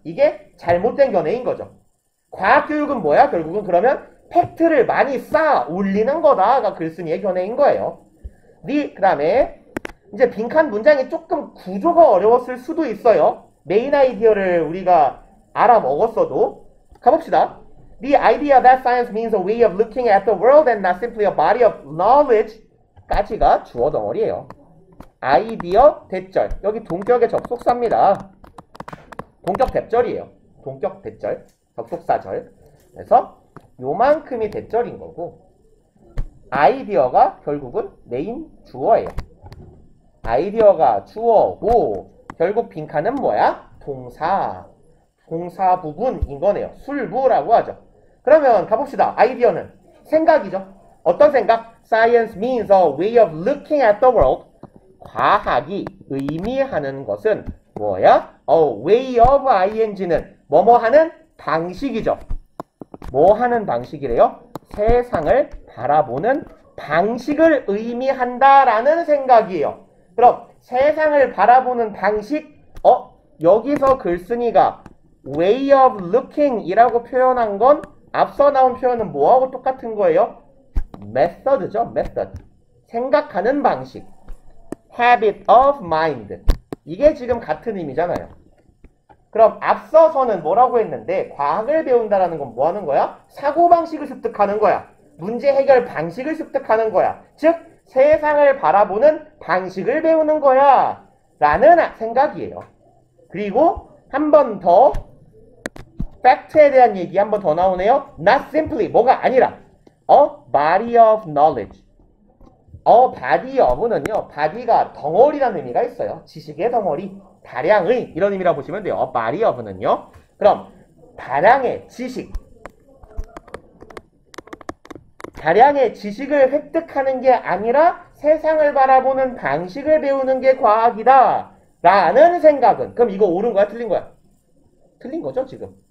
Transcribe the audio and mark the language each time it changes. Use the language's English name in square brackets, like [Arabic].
[Korean] 이게 잘못된 견해인 거죠. 과학교육은 뭐야? 결국은 그러면 팩트를 많이 쌓아 올리는 거다가 글쓴이의 견해인 거예요. 그 다음에 이제 빈칸 문장이 조금 구조가 어려웠을 수도 있어요. 메인 아이디어를 우리가 알아먹었어도. 가봅시다. [English] The idea that science means a way of looking at the world and not simply a body of knowledge [Korean] 까지가 주어 덩어리예요. 아이디어 대절. 여기 동격의 접속사입니다. 동격 대절이에요. 동격 대절. 접속사절. 그래서 요만큼이 대절인 거고 아이디어가 결국은 메인 주어예요. 아이디어가 주어고 결국 빈칸은 뭐야? 동사. 동사 부분인 거네요. 술부라고 하죠. 그러면 가봅시다. 아이디어는 생각이죠. 어떤 생각? [English] Science means a way of looking at the world. [Korean] 과학이 의미하는 것은 뭐야? way of ing는 뭐뭐 하는 방식이죠. 뭐 하는 방식이래요? 세상을 바라보는 방식을 의미한다라는 생각이에요. 그럼 세상을 바라보는 방식, 여기서 글쓴이가 [English] way of looking [Korean] 이라고 표현한 건 앞서 나온 표현은 뭐하고 똑같은 거예요? method죠. method. 생각하는 방식. [English] habit of mind. [Korean] 이게 지금 같은 의미잖아요. 그럼 앞서서는 뭐라고 했는데 과학을 배운다라는 건 뭐 하는 거야? 사고방식을 습득하는 거야. 문제 해결 방식을 습득하는 거야. 즉 세상을 바라보는 방식을 배우는 거야 라는 생각이에요. 그리고 한 번 더 팩트에 대한 얘기 한 번 더 나오네요. [English] Not simply [Korean] 뭐가 아니라 [English] body of knowledge. [Korean] body of는요, body가 덩어리라는 의미가 있어요. 지식의 덩어리, 다량의 이런 의미라고 보시면 돼요. body of는요. 그럼 다량의 지식, 다량의 지식을 획득하는 게 아니라 세상을 바라보는 방식을 배우는 게 과학이다 라는 생각은, 그럼 이거 옳은 거야? 틀린 거야? 틀린 거죠 지금.